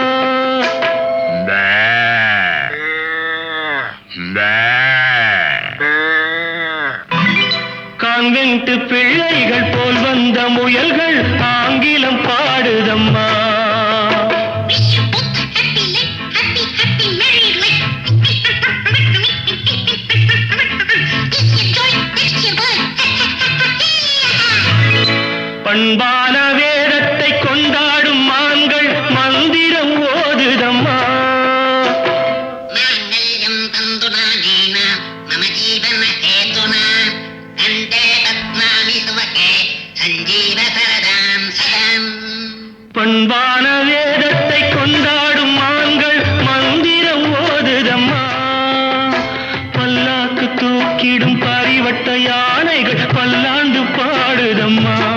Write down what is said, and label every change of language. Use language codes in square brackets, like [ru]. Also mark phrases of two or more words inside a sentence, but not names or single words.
[ta] கான்வென்ட் பிள்ளைகள் போல் வந்த முயல்கள் ஆங்கிலம் பாடுதம்மா [en] Wish you both a happy life, happy married life. This your joy, next your boy. [ta] பண்பான வேதத்தை கொண்டாடும் மான்கள் மந்திரம் ஓதுதம்மா [sa] माङ्गल्यं तन्तुनानेन मम जीवनहेतुना कण्ठे बध्नामि सुभगे सञ्जीवसरदां सदाम् [ta] பண்பான வேதத்தை கொண்டாடும் மான்கள் மந்திரம் ஓதுதம்மா பல்லாக்கு தூக்கிடும் பரிவட்ட யானைகள் பல்லாண்டு பாடுதம்மா